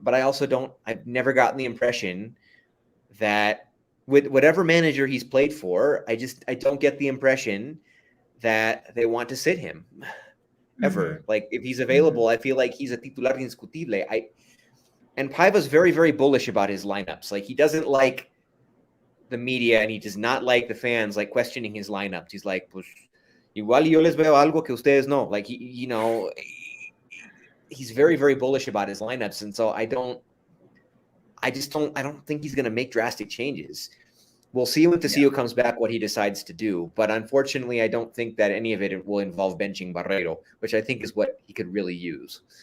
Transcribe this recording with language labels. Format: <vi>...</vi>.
<en>But I've never gotten the impression that with whatever manager he's played for, I don't get the impression that they want to sit him ever. Mm-hmm. Like if he's available, I feel like he's a</en> <es>titular indiscutible.</es> <en>And Paiva's very, very bullish about his lineups. Like he doesn't like the media, and he does not like the fans like questioning his lineups. He's like,</en> <es>pues, igual yo les veo algo que ustedes no.</es> <en>Like he's very, very bullish about his lineups, and so I don't think he's going to make drastic changes. We'll see when Tecillo comes back what he decides to do, but unfortunately, I don't think that any of it will involve benching Barreiro, which I think is what he could really use.</en>